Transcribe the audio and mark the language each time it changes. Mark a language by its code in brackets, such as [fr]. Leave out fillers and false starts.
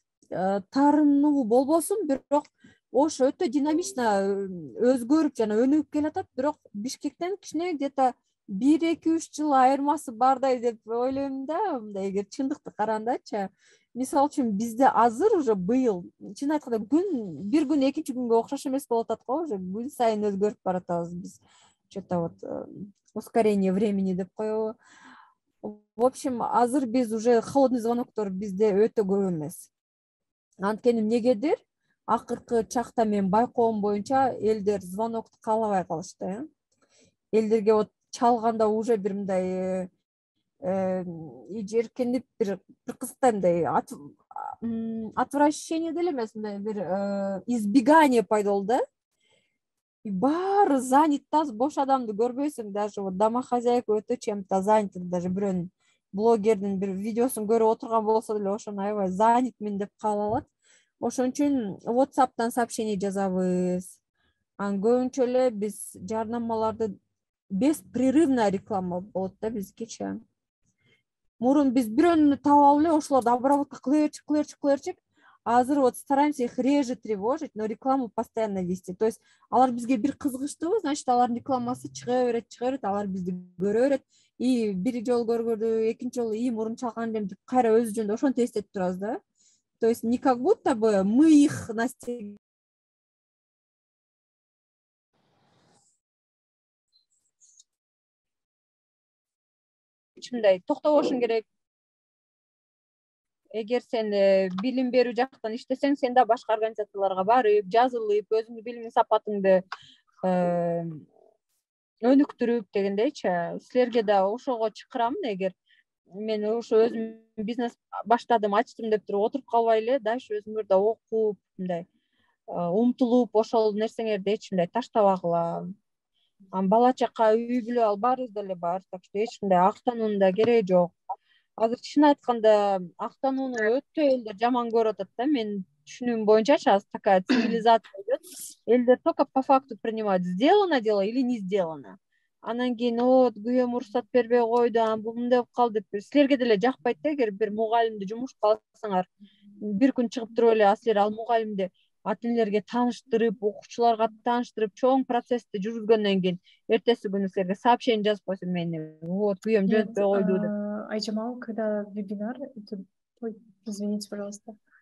[ky] Таарынуу болбосун, бирок Ош өтө динамично өзгөрүп жана өнүгүп келатат, бирок Бишкектен кичине где-то 1-2-3 жыл айырмасы бардай деп ойлойм да, мындай эгер чындыкты карагандачы. Мисалы үчүн бизде азыр уже быйыл, чын айтканда, бир күн экинчи күнгө окшош эмес болуп атат го, уже күн сайын өзгөрүп баратабыз биз. [ru] Что-то вот ускорение времени [ky] деп коебу. [ru] В общем, [ky] азыр биз уже холодный звоноктор бизде өтө көп эмес. Анткени эмнегедир акыркы чакта мен байкоом боюнча элдер звонокту каалабай калышты. Элдерге вот чалганда уже бир мындай ижеркенип бир кызыктай мындай отвращение деле эмес, мындай бир избегание пайда болду да. Баары занят, таз бош адамды көрбөйсүң, даже вот домохозяйка өтө [ru] чем-то занят, [ky] даже бирөөнүн блогердин бир видеосун көрүп отурган болсо деле ошону аябай занятмин деп кабыл алат. Ошон үчүн WhatsApp'тан сообщение жазабыз. Анан көбүнчө эле биз жарнамаларды [ru] беспрерывная реклама [ky] болот да бизгечи. Мурун биз бирөөнү таап алып эле ошолорду обработка кылырчык. [ru] Азыр вот стараемся их реже тревожить, но рекламу постоянно вести. [ky] То есть алар бизге бир кызыгыштыбы, значит алардын рекламасы чыга берет, алар бизди көрө берет. И бир жолу көргөдү, экинчи жолу мурун чалган элем деп кайра өзү жөнүндө ошентип эстетип турабыз да. [ru] То есть не как будто бы мы их настиг. [ky] Мындай токтобошуң керек. Эгер сен билим берүү жактан иштесең, сен да башка организацияларга барып, жазылып, өзүңдүн билим сапатыңды өнүктүрүп дегендейчи, силерге да ошого чакырамын. Эгер мен ошо өзүм бизнес баштадым, ачтым деп туруп отуруп калбай эле, дальше өзүңөр да окуп, мындай умтулуп, ошол нерсеңерди эч мындай таштабагыла. Бала чака, үй бүлө ал баарыбыз деле бар, так что эч мындай актануунун да кереги жок. Азыр чын айтканда актанууну өтө элдер жаман көрүп атат да. Мен түшүнүгүм боюнчачы, азыр [ru] такая цивилизация идет. Элдер только по факту принимают, сделано дело или не сделано. [ky] Анан кийин вот күйөөм уруксат бербей койду, бул мындай болуп калды деп. Силерге деле жакпайт да, эгер бир мугалимди жумушка алсаңар, бир күн чыгып туруп эле силер ал мугалимди ата энелерге тааныштырып, окуучуларга тааныштырып, чоң процессти жүргүзгөндөн кийин эртеси күнү силерге сообщение жазып койсо, мен вот күйөөм жөнөтпөй койду деп. [ru] Айжамал, когда вебинар, ой, извините, пожалуйста.